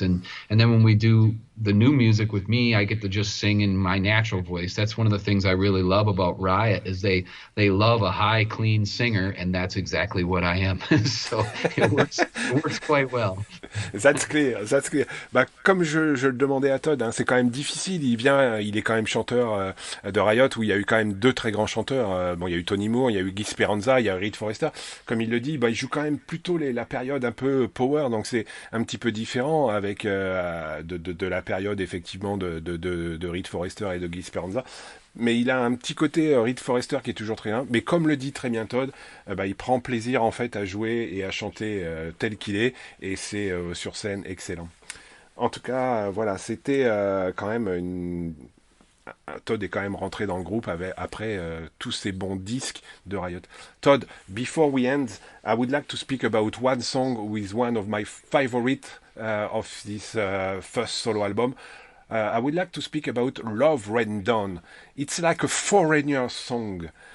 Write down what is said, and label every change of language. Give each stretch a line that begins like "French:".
English: And then when we do the new music with me, I get to just sing in my natural voice. That's one of the things I really love about Riot is they love a high, clean singer, and that's exactly what I am. So it works quite well. That's clear, that's clear.
French: Bah, comme je le demandais à Todd, hein, c'est quand même difficile. Il est quand même chanteur de Riot, où il y a eu quand même deux très grands chanteurs. Bon, il y a eu Tony Moore, il y a eu Guy Speranza, il y a eu Reed Forrester. Comme il le dit, bah, il joue quand même plutôt la période un peu power, donc c'est un petit peu différent avec de la période effectivement de Reed Forrester et de Guy Speranza. Mais il a un petit côté Reed Forrester qui est toujours très bien. Mais comme le dit très bien Todd, bah, il prend plaisir en fait à jouer et à chanter tel qu'il est, et c'est sur scène excellent. En tout cas, voilà, c'était quand même une... Todd est quand même rentré dans le groupe après tous ces bons disques de Riot.
English: Todd, before we end, I would like to speak about one song with one of my favorite of this first solo album. I would like to speak about Love Rain Down. It's like a foreigner song.